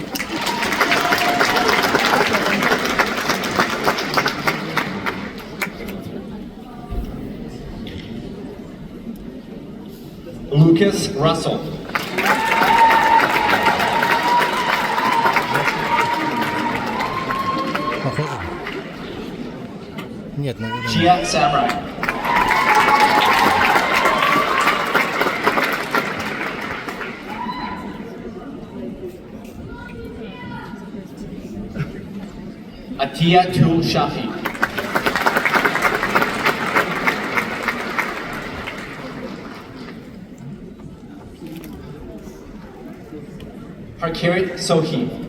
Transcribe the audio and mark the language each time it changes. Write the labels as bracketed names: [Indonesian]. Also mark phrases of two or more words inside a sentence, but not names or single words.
[Russian] Lucas Russell. Похоже? Нет, наверное. Chia Samurai. Atia Tul Shafi. Harkirit Sohi.